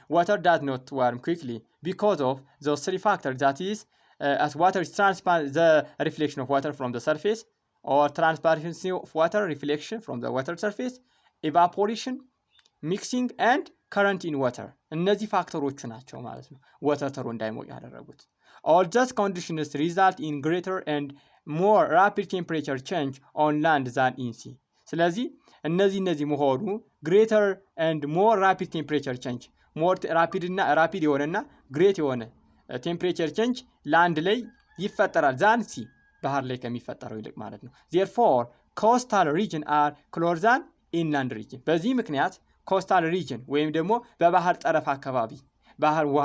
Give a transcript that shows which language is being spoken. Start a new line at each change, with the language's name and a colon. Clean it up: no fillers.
English: Water does not warm quickly because of those three factors. That is, as water is transparent, the reflection of water from the surface, or transparency of water, reflection from the water surface, evaporation, mixing, and current in water.
Amharic: እነዚህ ፋክተሮቹ ናቸው ማለት ነው ዋተር ቶሎ እንዳይሞቅ ያደረጉት።
English: All these conditions result in greater and more rapid temperature change on land than in sea ስለዚህ እነዚህ መሆኑ greater and more rapid temperature change more rapid የሆነና great የሆነ temperature change land
Amharic: ላይ ይፈጠራል
English: than sea
Amharic: ባህር ላይ ከሚፈጠረው ይልቅ ማለት ነው
English: therefore coastal region are closer than inland region በዚህ ምክንያት coastal region
Amharic: ወይም ደግሞ በባህር ጠረፍ አካባቢ ባህር